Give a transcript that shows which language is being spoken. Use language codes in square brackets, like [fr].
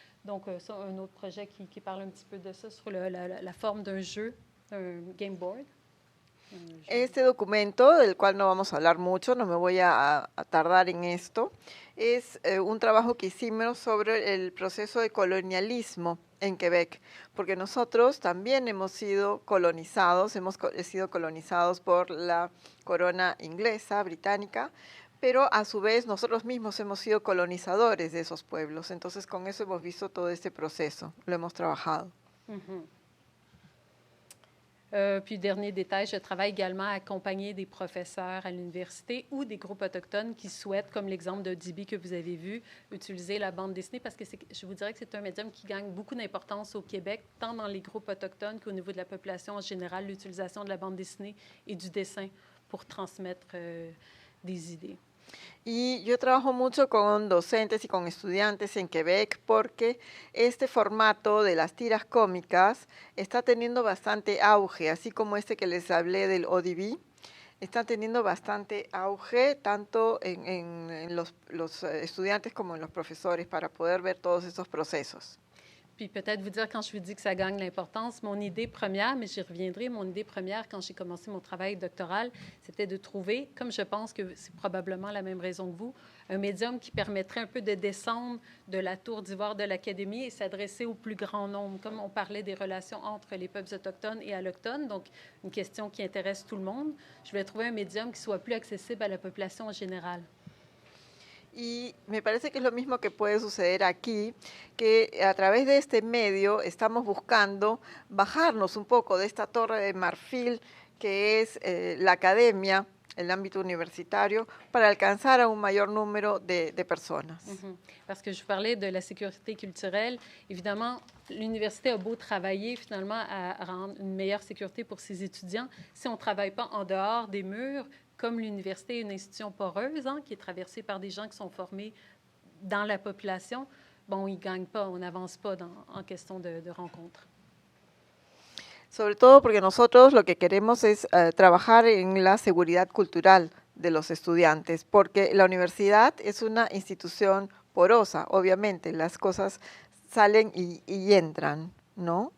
[fr] Donc, ça, un autre projet qui parle un petit peu de ça sur la forme d'un jeu, un game board. [es] Este documento, del cual no vamos a hablar mucho, no me voy a tardar en esto, es un trabajo que hicimos sobre el proceso de colonialismo en Quebec, porque nosotros también hemos sido colonizados por la corona inglesa, británica, pero a su vez nosotros mismos hemos sido colonizadores de esos pueblos. Entonces con eso hemos visto todo este proceso, lo hemos trabajado. [fr] Puis, dernier détail, je travaille également à accompagner des professeurs à l'université ou des groupes autochtones qui souhaitent, comme l'exemple de DB que vous avez vu, utiliser la bande dessinée parce que je vous dirais que c'est un médium qui gagne beaucoup d'importance au Québec, tant dans les groupes autochtones qu'au niveau de la population en général, l'utilisation de la bande dessinée et du dessin pour transmettre des idées. [es] Y yo trabajo mucho con docentes y con estudiantes en Quebec porque este formato de las tiras cómicas está teniendo bastante auge, así como este que les hablé del ODB, está teniendo bastante auge tanto en los estudiantes como en los profesores para poder ver todos estos procesos. [fr] Puis peut-être vous dire, quand je vous dis que ça gagne l'importance, mon idée première, mais j'y reviendrai, mon idée première quand j'ai commencé mon travail doctoral, c'était de trouver, comme je pense que c'est probablement la même raison que vous, un médium qui permettrait un peu de descendre de la tour d'ivoire de l'Académie et s'adresser au plus grand nombre. Comme on parlait des relations entre les peuples autochtones et allochtones, donc une question qui intéresse tout le monde, je voulais trouver un médium qui soit plus accessible à la population en général. [es] Y me parece que es lo mismo que puede suceder aquí, que a través de este medio estamos buscando bajarnos un poco de esta torre de marfil que es la academia, el ámbito universitario, para alcanzar a un mayor número de personas. [fr] Parce que je vous parlais de la sécurité culturelle. Évidemment, l'université a beau travailler finalement à rendre une meilleure sécurité pour ses étudiants. Si on ne travaille pas en dehors des murs, comme l'université est une institution poreuse, qui est traversée par des gens qui sont formés dans la population, bon, ils ne gagnent pas, on n'avance pas en question de rencontre. [es] Sobre todo porque nosotros lo que queremos es trabajar en la seguridad cultural de los estudiantes, porque la universidad es una institución porosa, obviamente, las cosas salen y entran, ¿no?